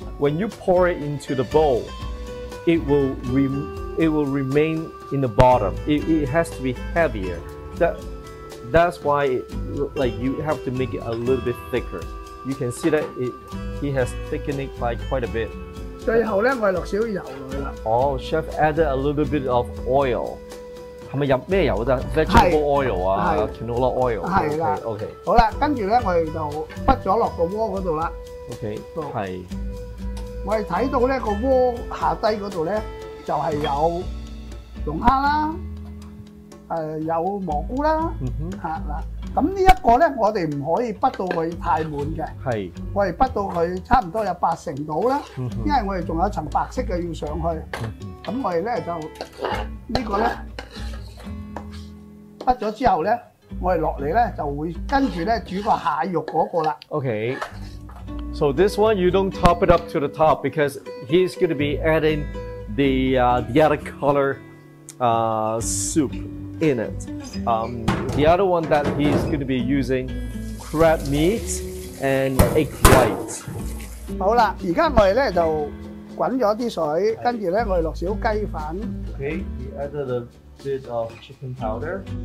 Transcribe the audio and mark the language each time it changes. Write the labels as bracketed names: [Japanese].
[English] when you pour it into the bowl, it will remain in the bottom. It has to be heavier. That's why like you have to make it a little bit thicker. You can see that he has thickened it by quite a bit. [Cantonese] 最後咧，我哋落少油落去啦。 [English] Oh, chef added a little bit of oil. [Cantonese] 係咪入咩油啫 [English] ？Vegetable oil 啊 ，canola oil。 [Cantonese] 係啦。OK。好啦，跟住咧，我哋就畢咗落個鍋嗰度啦。 OK。 係。我哋睇到咧個鍋下低嗰度咧，就係有龍蝦啦，有蘑菇啦。嚇嗱。咁呢一個咧，我哋唔可以畢到佢太滿嘅。係。我哋畢到佢差唔多有80%到啦，因為我哋仲有層白色嘅要上去。咁我哋咧就呢個咧畢咗之後咧，我哋落嚟咧就會跟住咧煮個蟹肉嗰個啦。 Okay. [English] So this one you don't top it up to the top because he's going to be adding the other color soup in it. The other one that he's going to be using crab meat and egg white. [Cantonese] 好啦，而家我哋咧就滾咗啲水，跟住咧我哋落少雞粉。 [English] Okay, we added a bit of chicken powder.